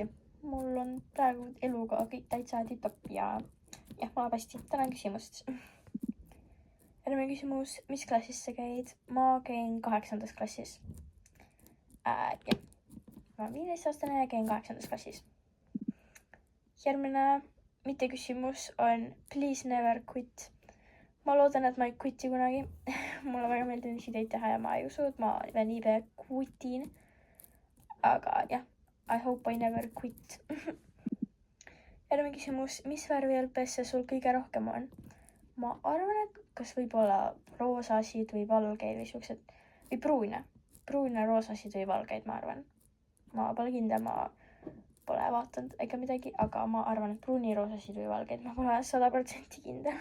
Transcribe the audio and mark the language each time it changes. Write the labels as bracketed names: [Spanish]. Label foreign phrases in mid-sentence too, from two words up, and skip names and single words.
[Estonian] Mul on praegu eluga kõik täitsa tipp-topp ja jah, mul läheb hästi. Tänan küsimust. Järgmine küsimus, mis klassis sa käid? Ma käin 8. klassis. Jah, ma olen 15-aastane ja käin 8. klassis. Järgmine mitte küsimus on [English] please never quit. [Estonian] Ma loodan, et ma ei quiti kunagi. Mulle väga meeldib ideid teha ja ma ei usu, et ma niipea quitin. Aga jah, [English] I hope I never quit. [Estonian] Järgmine küsimus, mis värvi LPS sul kõige rohkem on? Ma arvan, et kas võib-olla roosasid või valgeid või siuksed, või pruune roosasid või valgeid, ma arvan. Ma pole kindel, ma pole vaatanud ega midagi, aga ma arvan, et pruuni roosasid või valgeid, ma pole 100% kindel.